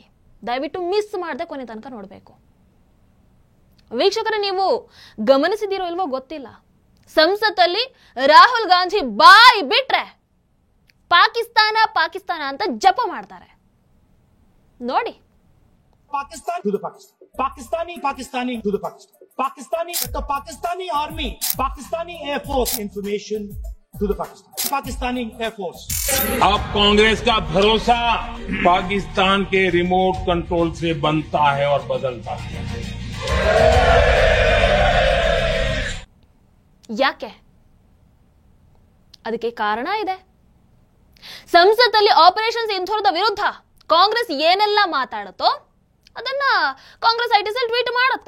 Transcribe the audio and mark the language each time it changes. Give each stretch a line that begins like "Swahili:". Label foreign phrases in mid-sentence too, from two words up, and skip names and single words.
Kannada: ದಯವಿಟ್ಟು ಮಿಸ್ ಮಾಡದೆ ಕೊನೆ ತನಕ ನೋಡಬೇಕು. ವೀಕ್ಷಕರೇ, ನೀವು ಗಮನಿಸಿದಿರೋ ಇಲ್ವೋ ಗೊತ್ತಿಲ್ಲ, ಸಂಸತ್ತಲ್ಲಿ ರಾಹುಲ್ ಗಾಂಧಿ ಬಾಯಿ ಬಿಟ್ರೆ ಪಾಕಿಸ್ತಾನ ಪಾಕಿಸ್ತಾನ ಅಂತ ಜಪ ಮಾಡ್ತಾರೆ. ನೋಡಿ,
English: Pakistan to the Pakistan. Pakistani to the Pakistan. Pakistani army, Pakistani Air Force information to the Pakistan. Pakistani Air Force.
Hindi: अब कांग्रेस का भरोसा पाकिस्तान के रिमोट कंट्रोल से बनता है और बदलता है.
Kannada: ಯಾಕೆ? ಅದಕ್ಕೆ ಕಾರಣ ಇದೆ. ಸಂಸತ್ತಲ್ಲಿ ಆಪರೇಷನ್ ಸಿಂಧೂರದ ವಿರುದ್ಧ ಕಾಂಗ್ರೆಸ್ ಏನೆಲ್ಲ ಮಾತಾಡುತ್ತೋ ಅದನ್ನ ಕಾಂಗ್ರೆಸ್ ಐಟಿ ಸೆಲ್ ಟ್ವೀಟ್ ಮಾಡುತ್ತೆ.